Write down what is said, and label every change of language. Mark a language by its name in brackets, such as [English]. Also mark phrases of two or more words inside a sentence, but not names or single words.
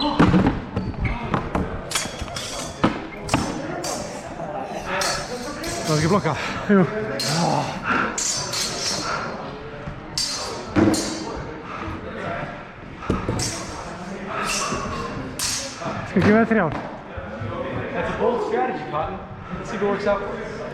[Icelandic] Það var ekki blokkað? Jú. Skal ég gefa þér 3 ár? [English] That's a bold strategy, Cotton. Let's see if it works out for you.